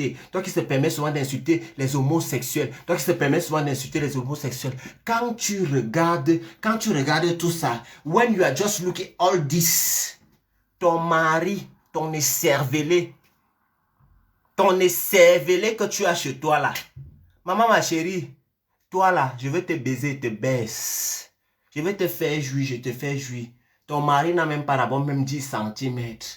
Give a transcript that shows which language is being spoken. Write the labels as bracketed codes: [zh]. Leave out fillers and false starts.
[fr] Toi qui se permets souvent d'insulter les homosexuels. Toi qui se permets souvent d'insulter les homosexuels. Quand tu regardes tout ça. [en] When you are just looking all this. [fr] Ton mari, ton écervelé que tu as chez toi là. Maman, ma chérie, toi là, je vais te baiser, te baisse. Je vais te faire jouir, je te fais jouir. Ton mari n'a même pas la bonne, même 10 cm.